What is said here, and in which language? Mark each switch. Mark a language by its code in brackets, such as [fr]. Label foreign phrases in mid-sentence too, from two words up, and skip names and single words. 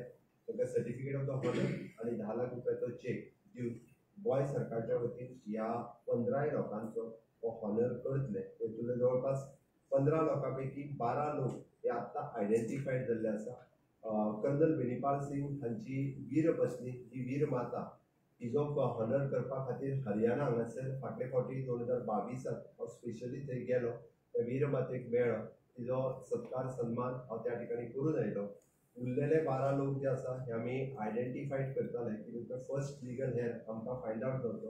[kok] तांकां [en] certificate of the honour [kok] आनी 10 लाख रुपयाचो चेक दिवन गोंय सरकारच्या वतीन ह्या 15 लोकांचो हो हॉनर करतले. हेतूंतले जवळपास 15 लोकां पैकी 12 लोक हे आत्तां आयडेंटिफायड जाल्ले आसा. कर्नल बेनीपाल सिंग हांची वीर पत्नी जी वीर माता हिजो हॉनर करपा खातीर हरियाणा हांगासर फाटले फावटी 2022 हांव स्पेशली थंय गेलो. त्या वीर मातेक मेळ्ळो. तिजो सत्कार सन्मान हांव त्या ठिकाणी करून आयलो. उरलेले 12 लोक जे आसा हे आमी आयडेंटिफायड करताले की तुमचो [en] first legal heir [kok] आमकां [en] find out [kok] जावचो.